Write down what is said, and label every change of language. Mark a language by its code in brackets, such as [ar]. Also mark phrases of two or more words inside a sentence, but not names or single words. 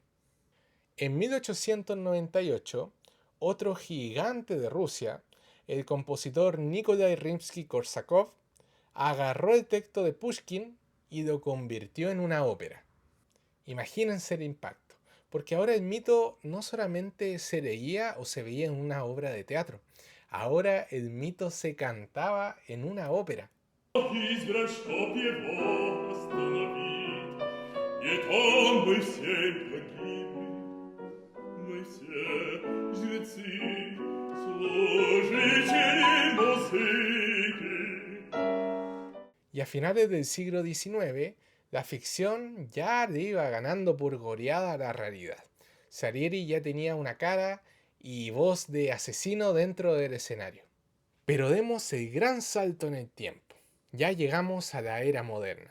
[es] En 1898, otro gigante de Rusia, el compositor Nikolai Rimsky-Korsakov, agarró el texto de Pushkin y lo convirtió en una ópera. Imagínense el impacto, porque ahora el mito no solamente se leía o se veía en una obra de teatro, ahora el mito se cantaba en una ópera. [ru] избран, чтоб его остановить. Не то мы все погибли, мы все жрецы, служители музыки. [es] Y a finales del siglo XIX, la ficción ya le iba ganando por goleada a la realidad. Salieri ya tenía una cara y voz de asesino dentro del escenario. Pero demos el gran salto en el tiempo. Ya llegamos a la era moderna.